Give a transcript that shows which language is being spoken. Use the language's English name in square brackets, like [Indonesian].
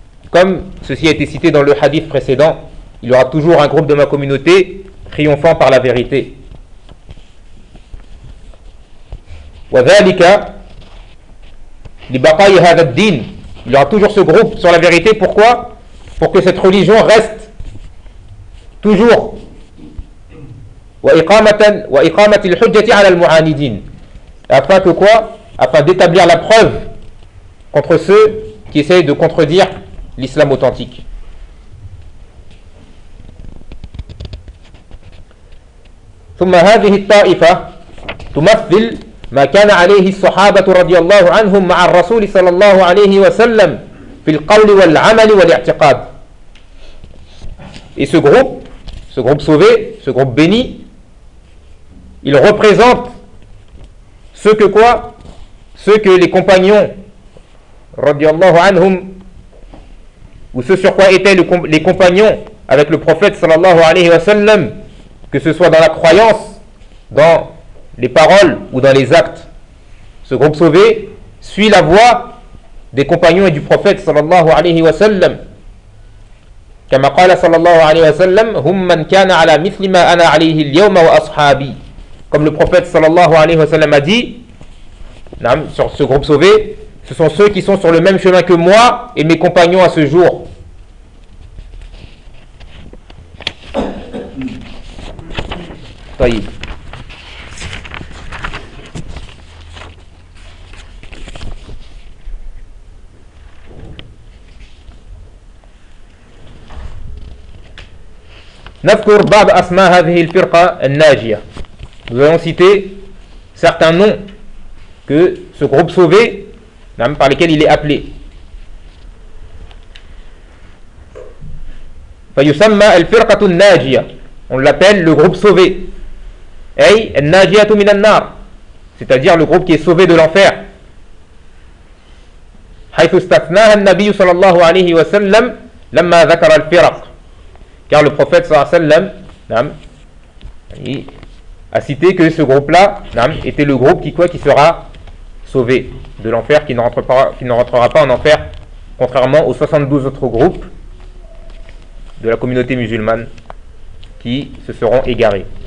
[French] Comme ceci a été cité dans le hadith précédent, il y aura toujours un groupe de ma communauté triomphant par la vérité. [Arabic] وذلك لبقاء هذا الدين. [French] Il y aura toujours ce groupe sur la vérité. Pourquoi? Pour que cette religion reste toujours. [Arabic] وإقامة الحجة على المعاندين. [French] Afin que quoi? Afin d'établir la preuve contre ceux qui essayent de contredire l'islam authentique. [Arabic] ثم هذه الطائفة تمثل ما كان عليه الصحابة رضي الله عنهم مع الرسول صلى الله عليه وسلم في القول والعمل والاعتقاد. [French] Et ce groupe sauvé, ce groupe béni, il représente ce que quoi ? Ce que les compagnons, radiallahu anhum, ou ce sur quoi étaient les compagnons avec le prophète sallallahu alayhi wa sallam, que ce soit dans la croyance, dans les paroles ou dans les actes. Ce groupe sauvé suit la voie des compagnons et du prophète sallallahu alayhi wa sallam. [Arabic] كما قال صلى الله عليه وسلم هم من كان على مثل ما أنا عليه اليوم وأصحابي. [French] Comme le prophète [Arabic] صلى الله عليه وسلم [French] a dit, [Arabic] نعم, [French] sur ce groupe sauvé, ce sont ceux qui sont sur le même chemin que moi et mes compagnons à ce jour. [Arabic] طيب. نذكر بعض أسماء هذه الفرقة الناجية. [French] Nous allons citer certains noms que ce groupe sauvé, par lesquels il est appelé. [Arabic] فيسمى الفرقة الناجية. [French] On l'appelle le groupe sauvé. [Arabic] أي الناجية من النار. [French] C'est-à-dire le groupe qui est sauvé de l'enfer. [Arabic] حيث استثناها النبي صلى الله عليه وسلم لما ذكر الفرق. [French] Car le prophète sallallahu alayhi wa sallam a cité que ce groupe-là était le groupe qui sera sauvé de l'enfer, qui ne rentrera pas en enfer, contrairement aux 72 autres groupes de la communauté musulmane qui se seront égarés.